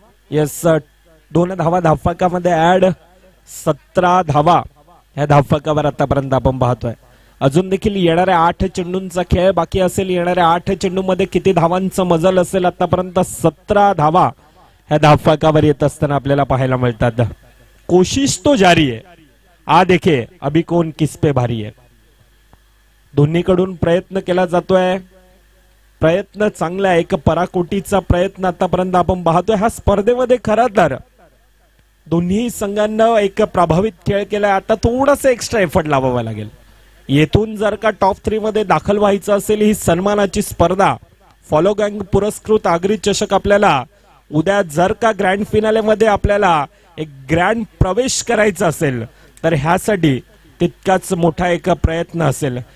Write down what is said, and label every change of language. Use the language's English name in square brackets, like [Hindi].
[Marathi] Yes, 2 धावा धावफलकामध्ये add. 17 धावा ह्या धावफलकावर आतापर्यंत आपण पाहतोय. अजून देखील येणाऱ्या 8 चेंडूंचा खेळ बाकी असेल. येणाऱ्या 8 चेंडूमध्ये किती धावांचं मजल असेल? आतापर्यंत 17 धावा ह्या धावफलकावर येत असताना आपल्याला पाहायला मिळतात. [Hindi] कोशिश तो जारी है, आ देखे अभी कौन किस पे भारी है. [Marathi] दोन्हीकडून प्रयत्न केला जातोय. प्रयत्न चांगला आहे. एक पराकोटीचा प्रयत्न आतापर्यंत आपण पाहतोय. ह्या स्पर्धेमध्ये खरं तर दोन्ही संघांना एक प्रभावित खेळ केलाय. आता थोडंसं एक्स्ट्रा एफर्ट लावावा लागेल. येथून जर का टॉप 3 मध्ये दाखल व्हायचं असेल, ही सन्मानाची स्पर्धा फॉलो गँग पुरस्कृत आगरी चषक आपल्याला उद्या जर का ग्रँड फिनाले मध्ये आपल्याला एक ग्रँड प्रवेश करायचा असेल तर ह्यासाठी तितकाच मोठा एक प्रयत्न असेल.